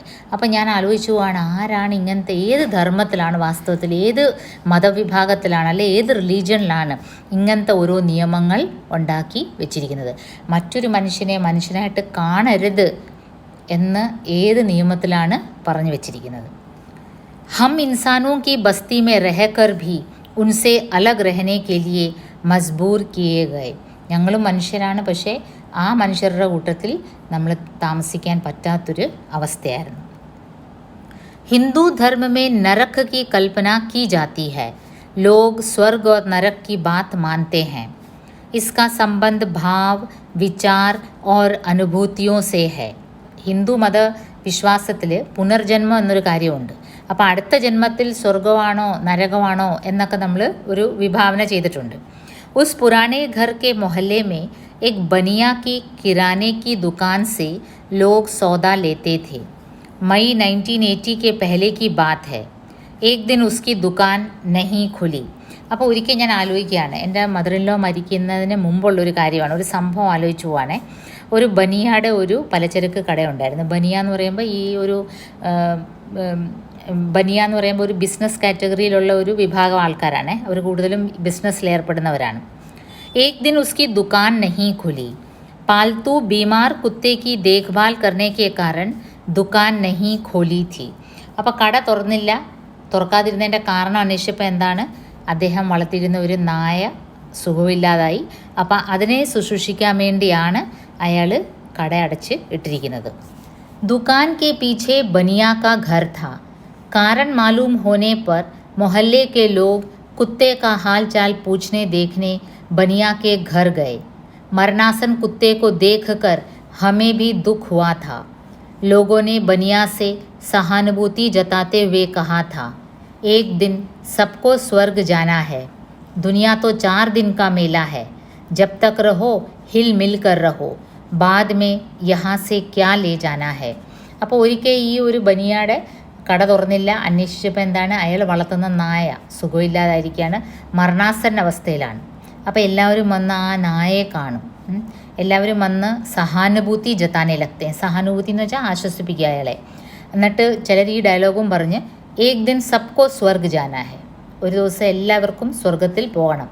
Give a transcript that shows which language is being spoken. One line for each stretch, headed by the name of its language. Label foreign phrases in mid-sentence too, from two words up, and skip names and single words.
Malayalam: അപ്പം ഞാൻ ആലോചിച്ചു പോവാണ്, ആരാണ് ഇങ്ങനത്തെ, ഏത് ധർമ്മത്തിലാണ് വാസ്തവത്തിൽ, ഏത് മതവിഭാഗത്തിലാണ്, അല്ലെ ഏത് റിലീജിയനിലാണ് ഇങ്ങനത്തെ ഓരോ നിയമങ്ങൾ ഉണ്ടാക്കി വെച്ചിരിക്കുന്നത്? മറ്റൊരു മനുഷ്യനെ മനുഷ്യനായിട്ട് കാണരുത് എന്ന് ഏത് നിയമത്തിലാണ് പറഞ്ഞു വെച്ചിരിക്കുന്നത്?
Hindi: हम इंसानों की बस्ती में रहकर भी उनसे अलग रहने के लिए मजबूर किए गए.
Malayalam: ഞങ്ങളും മനുഷ്യരാണ്, പക്ഷേ ആ മനുഷ്യരുടെ കൂട്ടത്തിൽ നമ്മൾ താമസിക്കാൻ പറ്റാത്തൊരു അവസ്ഥയായിരുന്നു.
Hindi: हिंदू धर्म में नरक की कल्पना की जाती है. लोग स्वर्ग और नरक की बात मानते हैं. इसका संबंध भाव, विचार और अनुभूतियों से है.
Malayalam: ഹിന്ദു മത വിശ്വാസത്തിൽ പുനർജന്മം എന്നൊരു കാര്യമുണ്ട്. അപ്പോൾ അടുത്ത ജന്മത്തിൽ സ്വർഗമാണോ നരകമാണോ എന്നൊക്കെ നമ്മൾ ഒരു വിഭാവന ചെയ്തിട്ടുണ്ട്.
Hindi: उस पुराने घर के मोहल्ले में एक बनिया की किराने की दुकान से लोग सौदा लेते थे. मई 1980 के पहले की बात है. एक दिन उसकी दुकान नहीं खुली.
Malayalam: അപ്പോൾ ഒരിക്കൽ ഞാൻ ആലോചിക്കുകയാണ്, എൻ്റെ മദറിൻലോ മരിക്കുന്നതിന് മുമ്പുള്ളൊരു കാര്യമാണ്, ഒരു സംഭവം ആലോചിച്ച് പോവാണേ. ഒരു ബനിയയുടെ ഒരു പലചരക്ക് കടയുണ്ടായിരുന്നു. ബനിയ എന്ന് പറയുമ്പോൾ ബനിയ എന്ന് പറയുമ്പോൾ ഒരു
English: business category
Malayalam: ഒരു വിഭാഗം ആൾക്കാരാണ്. അവർ കൂടുതലും ബിസിനസ്സിൽ ഏർപ്പെടുന്നവരാണ്.
Hindi: एक दिन उसकी दुकान नहीं खुली. पालतू बीमार कुत्ते की देखभाल करने के कारण दुकान नहीं खोली थी.
Malayalam: അപ്പോൾ കട തുറക്കാതിരുന്നതിൻ്റെ കാരണം അന്വേഷിച്ചപ്പോൾ എന്താണ്, അദ്ദേഹം വളർത്തിയിരുന്ന ഒരു നായ സുഖമില്ലാതായി. അപ്പം അതിനെ ശുശ്രൂഷിക്കാൻ വേണ്ടിയാണ് അയാൾ കട അടച്ച് ഇട്ടിരിക്കുന്നത്.
Hindi: दुकान के पीछे बनिया का घर था. कारण मालूम होने पर मोहल्ले के लोग कुत्ते का हाल चाल पूछने देखने बनिया के घर गए. मरनासन कुत्ते को देखकर हमें भी दुख हुआ था. लोगों ने बनिया से सहानुभूति जताते हुए कहा था, एक दिन सबको स्वर्ग जाना है, दुनिया तो 4 दिन का मेला है, जब तक रहो हिल मिल कर रहो, बाद में यहाँ से क्या ले जाना है.
Malayalam: അപ്പോൾ ഒരിക്കൽ ഈ ഒരു ബനിയാടെ കട തുറന്നില്ല. അന്വേഷിച്ചപ്പോൾ എന്താണ്, അയാൾ വളർത്തുന്ന നായ സുഖമില്ലാതായിരിക്കുകയാണ്, മരണാസന്ന അവസ്ഥയിലാണ്. അപ്പോൾ എല്ലാവരും വന്ന് ആ നായയെ കാണും. എല്ലാവരും വന്ന് സഹാനുഭൂതി
Hindi: जताने लगते.
Malayalam: സഹാനുഭൂതി എന്ന് വെച്ചാൽ ആശ്വസിപ്പിക്കുക അയാളെ. എന്നിട്ട് ചിലർ ഈ ഡയലോഗും പറഞ്ഞ്
Hindi: एक दिन सबको स्वर्ग जाना है,
Malayalam: ഒരു ദിവസം എല്ലാവർക്കും സ്വർഗത്തിൽ പോകണം.